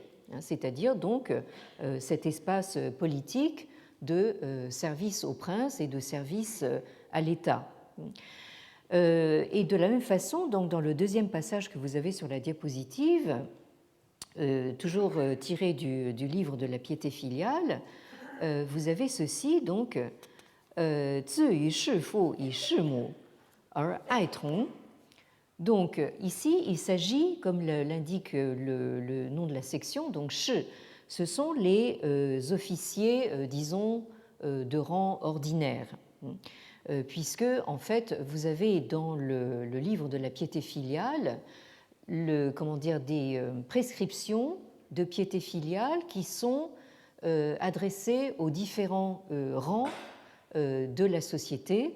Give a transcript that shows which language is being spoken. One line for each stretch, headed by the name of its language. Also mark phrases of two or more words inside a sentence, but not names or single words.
French: c'est-à-dire donc cet espace politique de service au prince et de service à l'État. Et de la même façon, donc, dans le deuxième passage que vous avez sur la diapositive, toujours tiré du livre de la piété filiale, vous avez ceci, donc,
Chinese: 自于弑父以弑母而爱同.
French: Donc ici, il s'agit, comme l'indique le nom de la section, donc shi, ce sont les officiers, disons, de rang ordinaire, puisque en fait, vous avez dans le livre de la piété filiale, des prescriptions de piété filiale qui sont adressées aux différents rangs de la société.